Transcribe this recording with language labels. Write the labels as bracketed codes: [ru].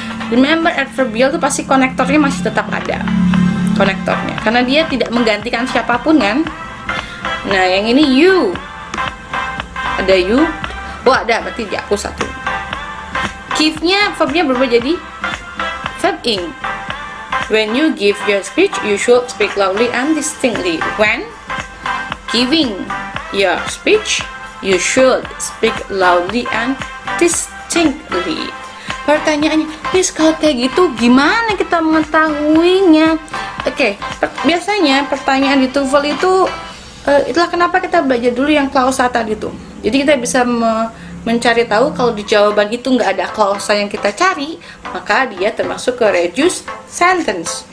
[id] Remember, adverbial itu pasti konektornya masih tetap ada, konektornya, karena dia tidak menggantikan siapapun kan. Nah, yang ini you, ada you, ada, berarti dihapus satu. Give-nya, verbnya berubah jadi verb ing. [en] When you give your speech, you should speak loudly and distinctly. When giving your speech, you should speak loudly and distinctly. [id] Pertanyaannya, Miss, kalau kayak gitu gimana kita mengetahuinya? Oke, biasanya pertanyaan di TOEFL itu itulah kenapa kita belajar dulu yang klausa tadi tuh. Jadi kita bisa mencari tahu kalau di jawaban itu nggak ada klausa yang kita cari, maka dia termasuk ke reduced sentence.